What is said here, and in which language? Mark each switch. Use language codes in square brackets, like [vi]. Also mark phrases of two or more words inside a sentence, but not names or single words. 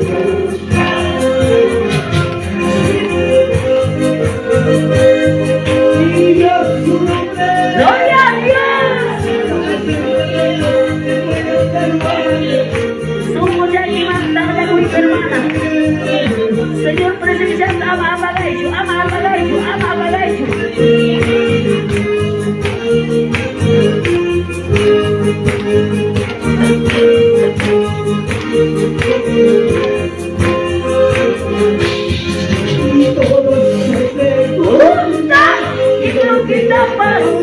[es] y Dios su nombre. Gloria a Dios. Somos ya aquí más tarde con mi hermana. Señor, presencia, ama, abagayo, ama, abagayo, ama, abagayo. Y todos se preguntan ¿Qué es lo que está pasando?